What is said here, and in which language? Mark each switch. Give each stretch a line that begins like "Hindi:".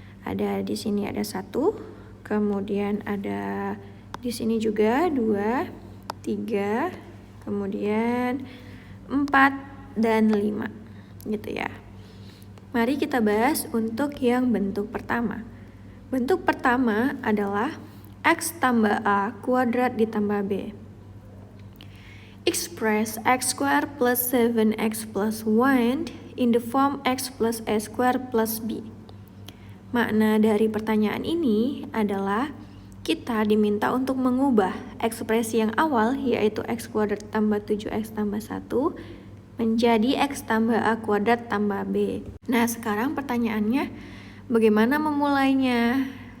Indonesian: Ada di sini ada 1, kemudian ada di sini juga 2, 3, kemudian 4 dan 5. Gitu ya. Mari kita bahas untuk yang bentuk pertama. Bentuk pertama adalah X tambah A kuadrat ditambah B.
English: Express X squared plus 7X plus 1 in the form X plus A squared plus B.
Indonesian: Makna dari pertanyaan ini adalah kita diminta untuk mengubah ekspresi yang awal yaitu X kuadrat tambah 7X tambah 1 menjadi X tambah A kuadrat tambah B. Nah sekarang pertanyaannya bagaimana memulainya?